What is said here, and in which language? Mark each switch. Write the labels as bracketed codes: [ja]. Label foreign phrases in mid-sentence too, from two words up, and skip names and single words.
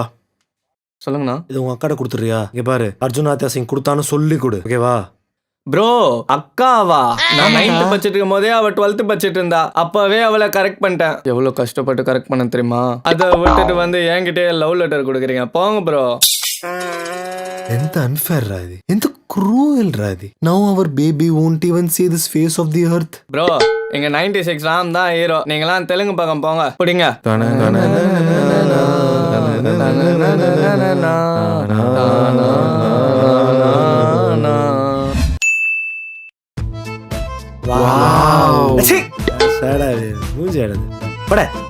[ta] சொல்லுங்கண்ணா. இது உங்க அக்காட கொடுத்துறியா? இங்க பாரு, அர்ஜுன் ஆதித்யா சிங் கொடுத்தான்னு சொல்லி கொடு, ஓகேவா? ப்ரோ, அக்காவா? நான் 9th படிச்சிட்டு இருக்கும் போதே அவ 12th படிச்சிட்டு இருந்தா. அப்பவே அவளை கரெக்ட் பண்ணிட்டேன். எவ்வளவு கஷ்டப்பட்டு கரெக்ட் பண்ண தெரியுமா? அதை விட்டுட்டு வந்து என்கிட்டே [en] love letter [ta] கொடுக்குறீங்க. போங்க ப்ரோ. [te] ఎంత అన్ఫేర్ రా ఇది, ఎంత క్రూయల్ రా ఇది. [en] Now our baby won't even see this face of the earth. [ta] ப்ரோ, எங்க 96 ராம் தான் ஹீரோ. நீங்களாம் தெலுங்கு பக்கம் போங்க. பிடிங்க. வாவ் ச்சீ சடா மூஞ்சி அடது பட.